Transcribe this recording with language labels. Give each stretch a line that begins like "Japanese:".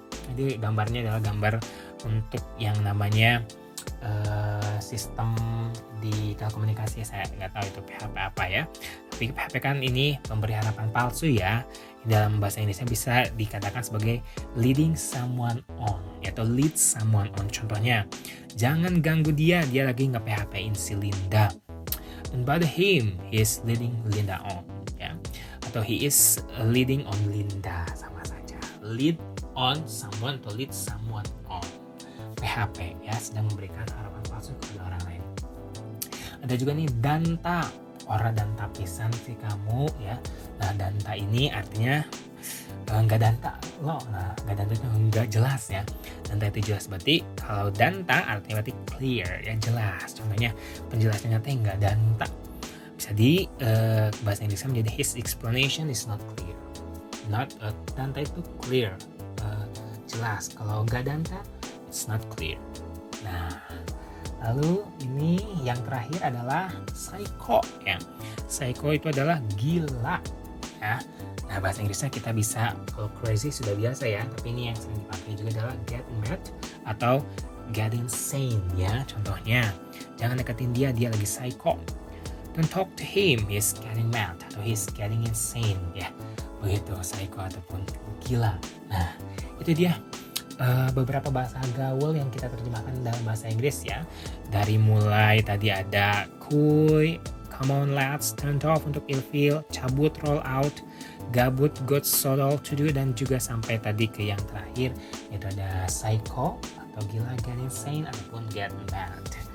Indonesian: Jadi gambarnya adalah gambar untuk yang namanya sistem di telekomunikasi. Saya nggak tahu itu PHP apa ya. Tapi PHP kan ini memberi harapan palsu ya. Dalam bahasa Inggrisnya bisa dikatakan sebagai
English: leading someone on,
Indonesian: atau
English: lead someone on.
Indonesian: Contohnya, jangan ganggu dia lagi nge-PHP-in si Linda.
English: Don't bother him, he is leading Linda on ya. Atau he is leading on Linda,
Indonesian: sama saja.
English: Lead on someone atau lead someone on.
Indonesian: PHP ya, sedang memberikan harapan palsu kepada orang lain. Ada juga nih danta, ora danta pisan sih kamu ya. Nah, danta ini artinya nggak danta lo. Nah, nggak danta itu nggak jelas ya. Danta itu jelas, berarti kalau danta artinya berarti clear ya, jelas. Contohnya penjelasannya teh nggak danta, bisa di bahasa Inggrisnya menjadi
English: his explanation is not clear.
Indonesian: Danta itu clear, jelas. Kalau nggak danta,
English: it's not clear.
Indonesian: Nah, lalu ini yang terakhir adalah psycho ya. Psycho itu adalah gila ya. Nah, bahasa Inggrisnya kita bisa, kalau crazy sudah biasa ya, tapi ini yang sering dipakai juga adalah
English: get mad
Indonesian: atau
English: get insane
Indonesian: ya. Contohnya, jangan deketin dia lagi psycho.
English: Don't talk to him, he's getting mad atau he's getting insane ya.
Indonesian: Begitu, psycho ataupun gila. Nah, itu dia beberapa bahasa gaul yang kita terjemahkan dalam bahasa Inggris ya. Dari mulai tadi ada kuy,
English: come on let's,
Indonesian: turn off untuk ilfeel, cabut,
English: roll out,
Indonesian: gabut,
English: got so all to do,
Indonesian: dan juga sampai tadi ke yang terakhir yaitu ada psycho atau gila,
English: get insane
Indonesian: ataupun
English: get mad.